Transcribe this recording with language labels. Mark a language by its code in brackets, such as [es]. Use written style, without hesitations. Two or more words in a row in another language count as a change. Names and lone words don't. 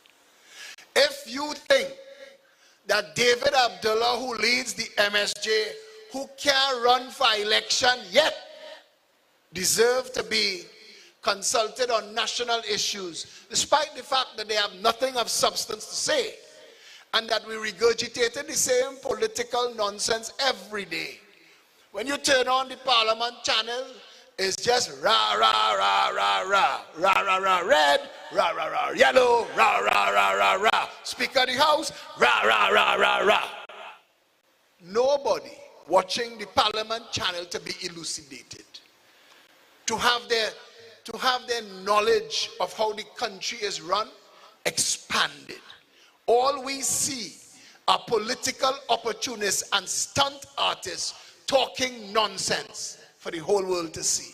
[en] If you think that David Abdullah, who leads the MSJ, who can't run for election yet, deserve to be consulted on national issues, despite the fact that they have nothing of substance to say, and that we regurgitated the same political nonsense every day. When you turn on the Parliament channel, it's just rah, rah, rah, rah, rah, rah, rah, rah, red, rah, rah, rah, yellow, rah, rah, rah, rah, rah, Speaker of the House, rah, rah, rah, rah, rah. Nobody watching the Parliament channel to be elucidated, to have their knowledge of how the country is run expanded. All we see are political opportunists and stunt artists talking nonsense for the whole world to see.